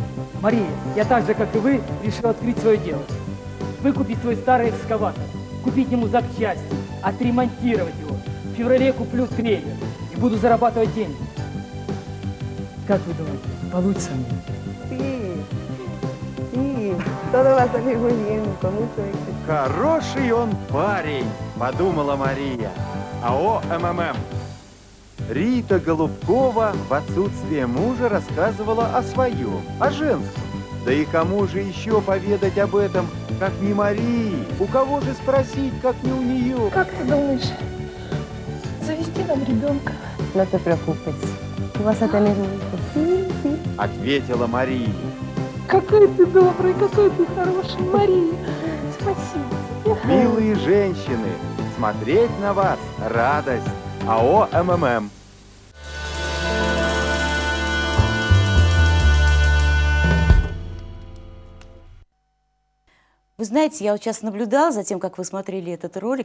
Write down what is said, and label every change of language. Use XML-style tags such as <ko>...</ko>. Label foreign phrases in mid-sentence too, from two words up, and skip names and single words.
<ru>Мария, я так же, как и вы, решил открыть свое дело. Выкупить свой старый экскаватор, купить ему запчасти, отремонтировать его. В феврале куплю трейлер и буду зарабатывать деньги. Как вы думаете, получится мне?</ru> <es>Sí, todo va a salir muy bien, con mucho éxito.</es> <ru>Хороший он парень, подумала Мария. АО МММ. Рита Голубкова в отсутствие мужа рассказывала о своем, о женском. Да и кому же еще поведать об этом, как не Марии? У кого же спросить, как не у нее? Как ты думаешь, завести нам ребенка?</ru> <es>No te preocupes, tú vas a tener un hijo. Sí, sí.</es> <ru>Ответила Мария. Какой ты добрый, какой ты хороший, Мария. Спасибо. Милые женщины, смотреть на вас радость. АО МММ. Вы знаете, я вот сейчас наблюдала за тем, как вы смотрели этот ролик.</ru>